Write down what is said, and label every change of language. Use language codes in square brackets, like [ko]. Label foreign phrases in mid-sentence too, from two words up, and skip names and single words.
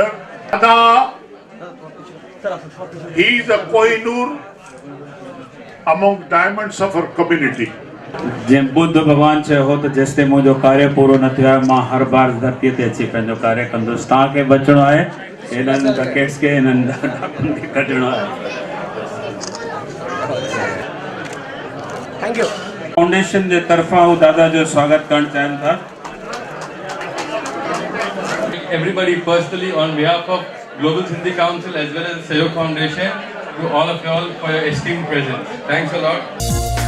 [en] Dada, he is a Kohinoor among diamonds of our community. [sd] जंहिं बुद्ध भगवान चयो हो त जेसिताईं मुंहिंजो कार्य पूरो न थियो आहे, मां हर बार धरतीअ ते अची पंहिंजो कार्य कंदुसि। तव्हांखे बचणो आहे, हिननि डकेट्स खे, हिननि डाकुनि खे कढणो आहे। [en] Thank you. [sd] फाउंडेशन जे तरफ़ां हू दादा जो स्वागत करणु चाहिनि था। [en] Everybody personally on behalf of Global Sindhi Council as well as Sayok Foundation, to all of you all for your esteemed presence. Thanks a lot.